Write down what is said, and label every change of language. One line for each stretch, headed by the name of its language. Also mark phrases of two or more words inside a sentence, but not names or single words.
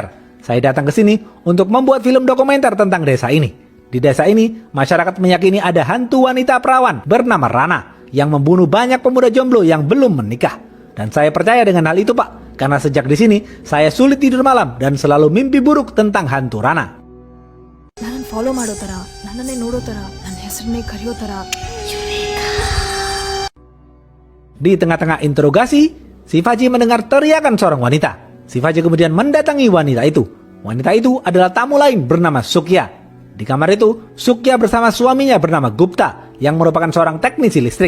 Indonesian: Saya datang ke sini untuk membuat film dokumenter tentang desa ini. Di desa ini, masyarakat meyakini ada hantu wanita perawan bernama Rana yang membunuh banyak pemuda jomblo yang belum menikah. Dan saya percaya dengan hal itu, Pak, karena sejak di sini saya sulit tidur malam dan selalu mimpi buruk tentang hantu Rana.
Kannada: ನನ್ನನ್ನು ಫಾಲೋ ಮಾಡೋ ಥರ, ನನ್ನನ್ನೇ ನೋಡೋ ಥರ, ನನ್ನ ಹೆಸರನ್ನೇ ಕರೆಯೋ ಥರ.
Indonesian: Di tengah-tengah interogasi, Sivaji mendengar teriakan seorang wanita. Sivaji kemudian mendatangi wanita itu. Wanita itu adalah tamu lain bernama Sukya. Di kamar itu, Sukya bersama suaminya bernama Gupta yang merupakan seorang teknisi listrik.